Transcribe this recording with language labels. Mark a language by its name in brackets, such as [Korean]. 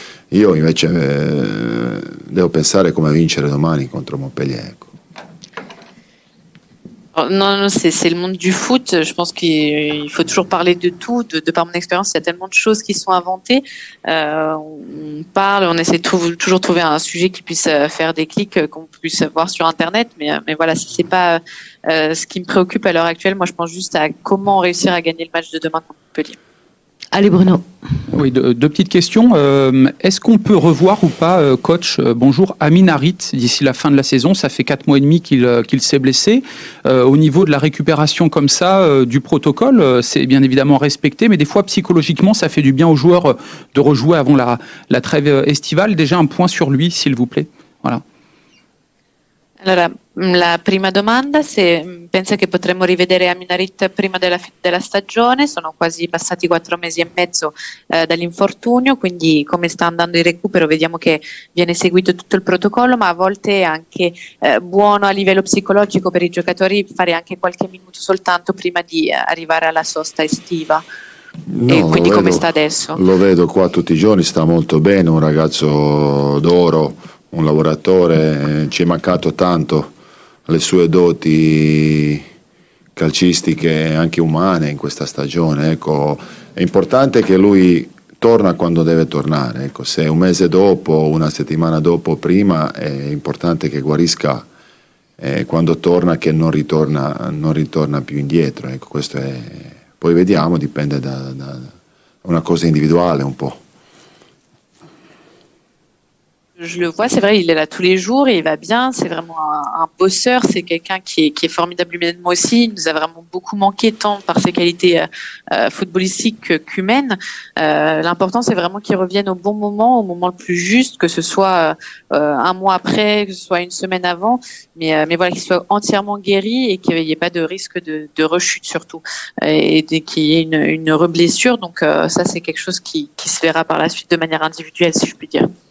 [Italian] Io invece devo pensare come vincere domani contro Montpellier, ecco. [French] Non, c'est le monde du foot. Je pense qu'il faut toujours parler de tout. De par mon expérience, il y a tellement de choses qui sont inventées. On parle, on essaie de toujours trouver un sujet qui puisse faire des clics, qu'on puisse voir sur Internet. Mais voilà, c'est pas ce qui me préoccupe à l'heure actuelle. Moi, je pense juste à comment réussir à gagner le match de demain contre Montpellier. Allez, Bruno. Oui, deux petites questions. Est-ce qu'on peut revoir ou pas, coach, bonjour, Amin Harit d'ici la fin de la saison? Ça fait 4 mois et demi qu'il s'est blessé. Au niveau de la récupération comme ça, du protocole, c'est bien évidemment respecté, mais des fois, psychologiquement, ça fait du bien aux joueurs de rejouer avant la trêve estivale. Déjà, un point sur lui, s'il vous plaît. Voilà. [Italian] Allora, la prima domanda, se pensa che potremmo rivedere Amin Harit prima della fine della stagione. Sono quasi passati 4 mesi e mezzo dall'infortunio, quindi come sta andando il recupero vediamo che viene seguito tutto il protocollo, ma a volte è anche buono a livello psicologico per i giocatori fare anche qualche minuto soltanto prima di arrivare alla sosta estiva. No, e quindi come vedo, sta adesso? Lo vedo qua tutti i giorni, sta molto bene, un ragazzo d'oro, un lavoratore, ci è mancato tanto le sue doti calcistiche e anche umane in questa stagione, ecco. È importante che lui torna quando deve tornare, ecco. Se un mese dopo, una settimana dopo, prima, è importante che guarisca, quando torna che non ritorna più indietro, ecco. Questo è, poi vediamo, dipende da una cosa individuale un po'. [French] Je le vois, c'est vrai, il est là tous les jours, il va bien, c'est vraiment un bosseur, c'est quelqu'un qui est formidable humainement aussi, il nous a vraiment beaucoup manqué tant par ses qualités footballistiques qu'humaines. L'important c'est vraiment qu'il revienne au bon moment, au moment le plus juste, que ce soit un mois après, que ce soit une semaine avant, mais voilà, qu'il soit entièrement guéri et qu'il n'y ait pas de risque de rechute surtout, et qu'il y ait une reblessure, donc ça c'est quelque chose qui se verra par la suite de manière individuelle, si je puis dire.